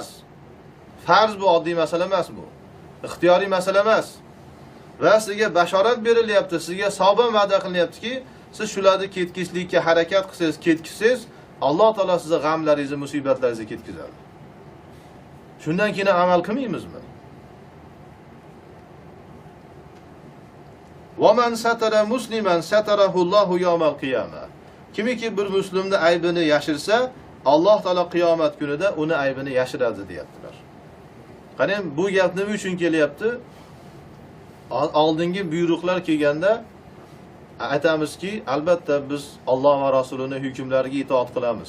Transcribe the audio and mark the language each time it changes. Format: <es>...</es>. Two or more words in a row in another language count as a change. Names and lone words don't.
<uz>Farz bu oddiy masala emas bu. Ixtiyoriy masala emas. Va sizga bashorat berilyapti, sizga savban va'da qilinyaptiki, siz shularni ketkizishlikka harakat qilsangiz, ketkizsangiz, Alloh taolo sizning g'amlaringizni, musibatlaringizni ketkizadi. Shundan keyin amal qilmaymizmi?</uz> <ar>وَمَنْ سَتَرَ مُسْلِمًا سَتَرَهُ اللَّهُ يَوْمَ الْقِيَامَةِ.</ar> <uz>Kimiki bir musulmonni aybini yashirsa, Alloh taolo qiyomat kunida uni aybini yashiradi deyaptilar. Qarang, bu gap nima uchun kelyapti? Oldingi buyruqlar kelganda aytamizki, albatta biz Alloh va Rasulining hukmlariga itoat qilamiz.</uz>